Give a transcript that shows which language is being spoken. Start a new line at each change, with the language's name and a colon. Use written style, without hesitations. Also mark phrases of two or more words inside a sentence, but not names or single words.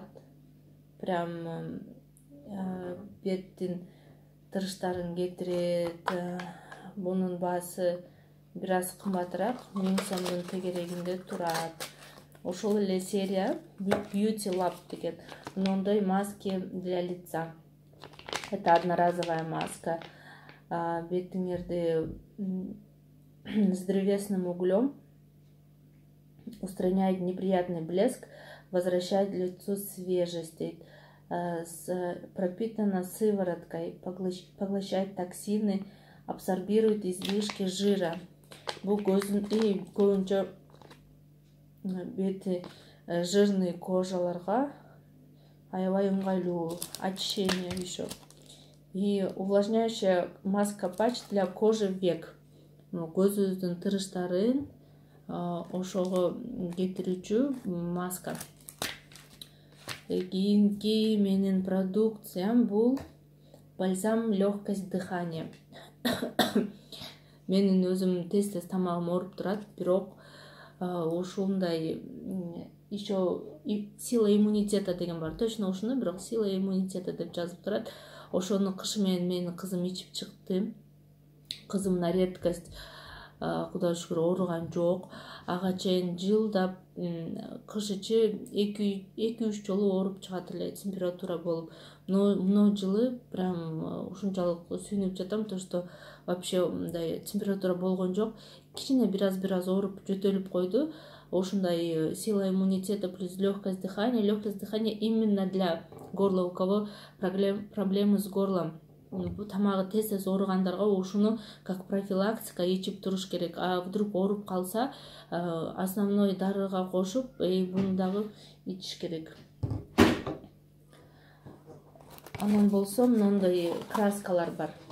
Kyrgyz: Прям беттин тырыштарын кетирет. Бунун баасы бир аз кымбатыраак, 1000 сомдун тегерегинде турат. Ошол эле серия Beauty Lab деген мындай
Russian: маски для лица. Это одноразовая маска. Бетиңерди с древесным углем устраняет неприятный блеск, возвращает лицу свежесть, пропитана сывороткой, поглощает токсины, абсорбирует излишки жира.
Kyrgyz: Бул көбүнчө бети
Russian: жирный кожаларга
Kyrgyz: аябай ыңгайлуу,
Russian: очищение еще. И увлажняющая маска патч для кожи век.
Kyrgyz: Көзүбүздүн тырыштарын ошого кетирүүчү маска. Кийинки менин продукциям бул бальзам
Russian: легкость дыхания.
Kyrgyz: Менин өзүм тез тамагым ооруп турат, бирок ушундай
Russian: еще сила иммунитета
Kyrgyz: деген бар. Точно ушуну, бирок
Russian: сила иммунитета
Kyrgyz: деп жазып турат. Ошону кышы менен менин кызым ичип чыкты. Кызым
Russian: на редкость,
Kyrgyz: кудай шүгүр, ооруган жок. Ага чейин жылдап кыш ичи 2-3 жолу ооруп чыгат эле, температура болуп. Но мына жылы прям ушунчалык сүйүнүп жатам,
Russian: то что вообще
Kyrgyz: мындай температура болгон жок. Кичине бир аз ооруп жөтөлүп койду.
Russian: Ушундай сила иммунитета плюс легкость дыхания. Легкость дыхания именно для горла, у кого проблемы с горлом.
Kyrgyz: Тамагы тез ооругандарга ушуну
Russian: как профилактика
Kyrgyz: ичип туруш керек.
Russian: А вдруг
Kyrgyz: ооруп калса, основной дарыга кошуп, буну дагы ичиш керек. Анан болсо мындай краскалар бар.